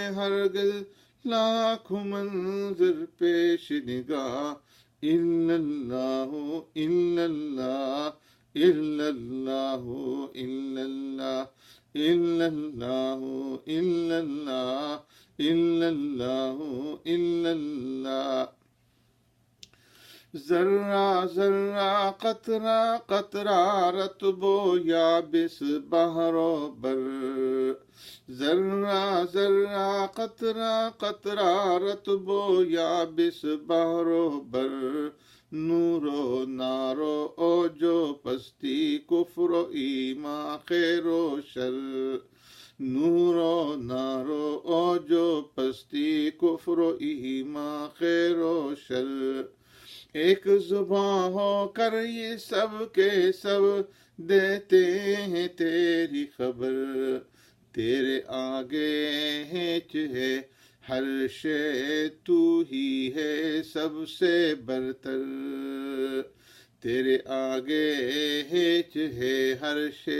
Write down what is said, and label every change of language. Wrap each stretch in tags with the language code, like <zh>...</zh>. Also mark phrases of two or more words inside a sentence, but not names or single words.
<ur>ہرگز لاکھوں منظر پیش نگاہ،</ur> <ar>الا اللہ الا اللہ الا اللہ الا اللہ الا اللہ الا اللہ الا اللہ الا اللہ،</ar> <ur>ذرہ ذرہ قطرہ قطرہ رطب و یابس بحر و بر، ذرہ ذرہ قطرہ قطرہ رطب و یابس بحر و بر، نور و نار و اوج و پستی کفر و ایمان خیر و شر، نور و نار و اوج و پستی کفر و ایمان خیر و شر، ایک زباں ہو کر یہ سب کے سب دیتے ہیں تیری خبر، تیرے آگے ہیچ ہے ہر شے، تو ہی ہے سب سے برتر، تیرے آگے ہیچ ہے ہر شے،</ur>